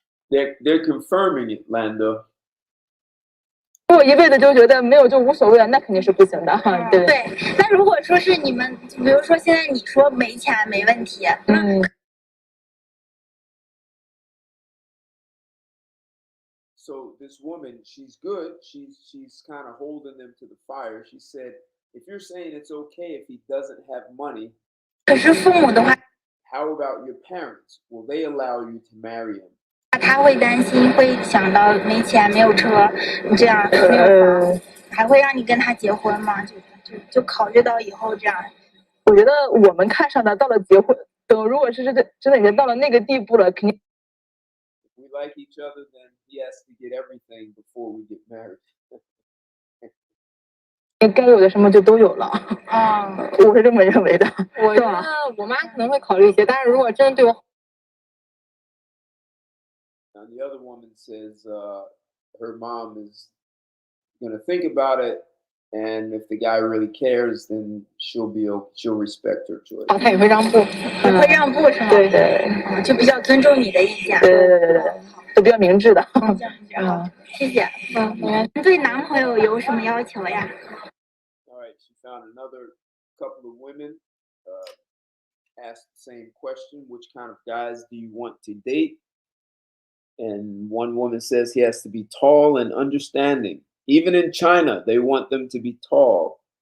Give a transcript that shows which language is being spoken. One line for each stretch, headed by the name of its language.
English: They're confirming it, Lando.
Chinese: 如果一辈子就觉得没有就无所谓了，那肯定是不行的，对不对？对，那如果说是你们，比如说现在你说没钱没问题，那
English: So this woman, she's good. She's kind of holding them to the fire. She said, if you're saying it's okay if he doesn't have money,
Chinese: 可是父母的话，
English: how about your parents? Will they allow you to marry him?
Chinese: 他会担心，会想到没钱没有车，你这样没有房，还会让你跟他结婚吗？就考虑到以后这样。我觉得我们看上的到了结婚，等如果是真的已经到了那个地步了，肯定。
English: If we like each other, then he has to get everything before we get married.
Chinese: 该有的什么就都有了。我是这么认为的。我觉得我妈可能会考虑一些，但是如果真的对我
English: Now, the other woman says her mom is going to think about it, and if the guy really cares, then she'll respect her choice.
Chinese: 她也会让步。也会让步是吗？对对就比较尊重你的意见。对，都比较明智的。谢谢。你对男朋友有什么要求呀？
English: All right, she found another couple of women asked the same question: which kind of guys do you want to date? And one woman says he has to be tall and understanding. Even in China, they want them to be tall.